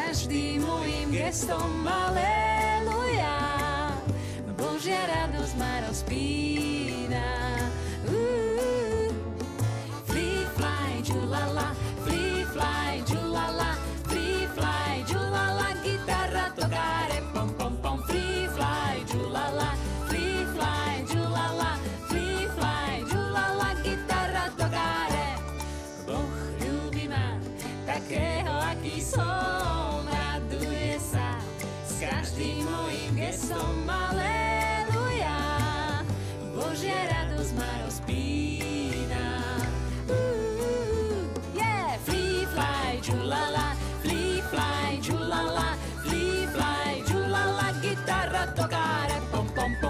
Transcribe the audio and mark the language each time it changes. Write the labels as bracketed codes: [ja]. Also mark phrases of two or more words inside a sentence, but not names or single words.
[sk] každým mojím gestom aleluja. Božia radosť ma rozpína. [en] Free fly, džulala, free fly, džulala, free fly, džulala, [it] gitarra tocare, [en] pom pom pom. Free fly, džulala, free fly, džulala, free fly, [it] džulala, gitarra tocare. [sk] Boh ľúbi ma, takého, aký som, raduje sa s každým mojím gestom, aleluja. Božia radosť ma rozpína. Yeah! [en] Free fly, džulala, free fly, džulala, free fly, džulala, [it] gitarra tocare, [en] pom pom pom.